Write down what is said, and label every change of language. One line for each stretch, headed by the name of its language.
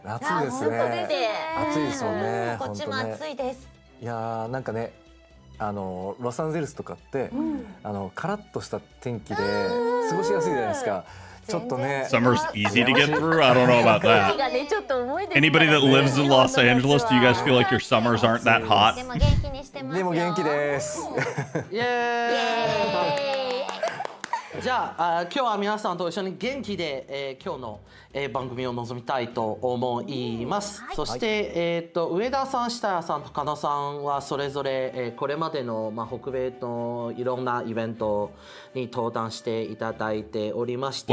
Japanese: 夏ですね暑いですもんねこっちも暑いです。いやーなんかねロサンゼルスとかって、カラッとした天気で過ごしやすいじゃないですか。ちょっとね。
English: Summer's easy to get through. I don't know about that. Anybody that lives in Los Angeles, do you guys feel like your summers aren't that hot?
Japanese: でも元気にしてますよ。でも元気です。イエーイじゃあ今日は皆さんと一緒に元気で、今日の、番組を臨みたいと思います。そして、上田さん、設楽さんと加納さんはそれぞれ、これまでの、北米のいろんなイベントに登壇していただいておりまして、